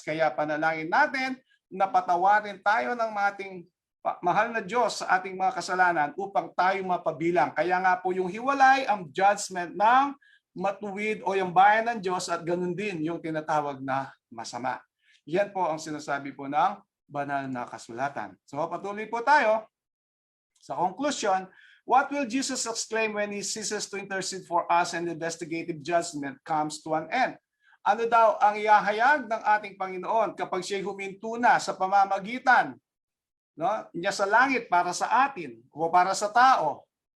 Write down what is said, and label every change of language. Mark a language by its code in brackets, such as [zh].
[tl] Kaya panalangin natin na patawarin tayo ng ating mahal na Diyos sa ating mga kasalanan upang tayo mapabilang. Kaya nga po yung hiwalay, ang judgment ng matuwid o yung bayan ng Diyos at ganun din yung tinatawag na masama. Yan po ang sinasabi po ng banal na kasulatan. So patuloy po tayo sa conclusion. [en] What will Jesus exclaim when He ceases to intercede for us and the investigative judgment comes to an end? [tl] Ano daw ang ihahayag ng ating Panginoon kapag siya'y huminto na sa pamamagitan niya sa langit para sa atin o para sa tao?